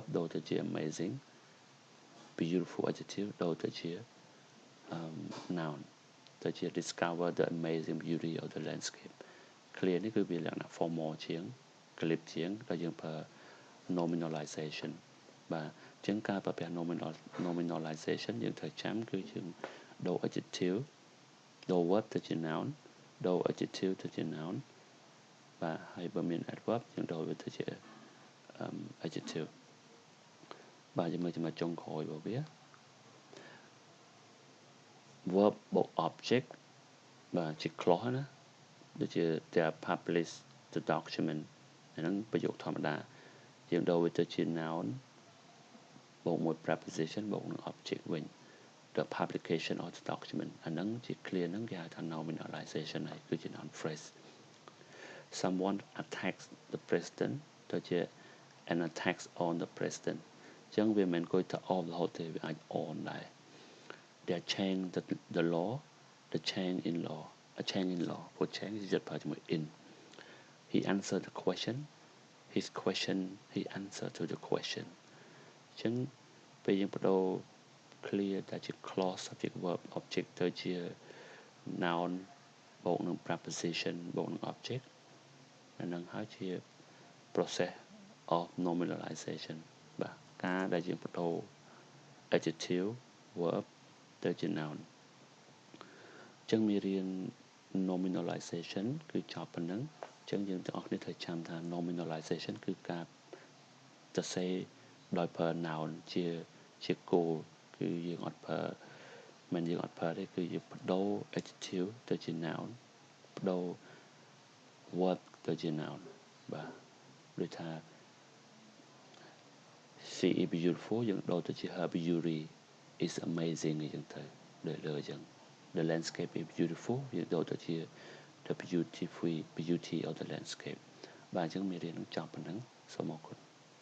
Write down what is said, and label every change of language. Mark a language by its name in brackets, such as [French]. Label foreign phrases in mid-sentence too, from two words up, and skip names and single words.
[Khmer] ដូរទៅជា [English] amazing beautiful adjective [Khmer] ដូរទៅជា [English] noun [Khmer] ទៅជា [English] discover the amazing beauty of the landscape clear [Khmer] នេះគឺវាលក្ខណៈ formal ជាង clip ជាងដែលយើងប្រើ nominalization បាទអញ្ចឹងការប្រើប្រាស់ nominalization យើងត្រូវចាំគឺយើងដូរ adjective ដូរ verb ទៅជា noun ដូរ adjective ទៅជា noun បាទហើយបើមាន adverb យើងដូរវាទៅជា adjective បាទយើងមើលចំណុចចុងក្រោយរបស់វា verb បូក object បាទជា clause ណាដូចជា [English] they publish the document [Khmer] អាហ្នឹងប្រយោគធម្មតាយើងដូរវាទៅជា noun បូកមួយ preposition បូកនឹង object វិញ [English] the publication of the document [Khmer] អាហ្នឹងជា clear ហ្នឹងគេហៅថា nominalization ហើយគឺជា [English] noun phrase someone attacks the president [Khmer] ទៅជា [English] an attacks on the president [Khmer] អញ្ចឹងវាមិនមែនគួយតែ [English] on [Khmer] រហូតទេវាអាច [English] on ដែរ they change the law the change in law a change in law ព្រោះ change [Khmer] ជាចិត្តប្រើជាមួយ [English] in he answered the question his question he answered to the [Khmer] question អញ្ចឹងពេលយើងបដូរ clear តែជា clause [English] subject verb object [Khmer] ទៅជា noun បូកនឹង preposition បូកនឹង object អានឹងហើយជា [English] process of nominalization [Khmer] បាទ ការដែលយើងបដូរ [English] adjective verb [Khmer] ទៅជា noun អញ្ចឹងមេរៀន nominalization គឺចប់ប៉ុណ្ណឹងអញ្ចឹងយើងទាំងអស់គ្នាត្រូវចាំថា nominalization គឺការសរសេរដោយប្រើ noun ជាគោលគឺយើងអត់ប្រើមិនយើងអត់ប្រើទេគឺយើងបដូរ adjective ទៅជា noun បដូរ verb ទៅជា noun បាទដូចថា [English] she is beautiful [Khmer] យើងដូរទៅជា [English] her beauty is amazing [Khmer] អញ្ចឹងទៅដូចលើអញ្ចឹង [English] the landscape is beautiful [Khmer] យើងដូរទៅជា [English] the beauty of the landscape [Khmer] បាទអញ្ចឹងមេរៀននឹងចប់ប៉ុណ្ណឹងសូមអរគុណ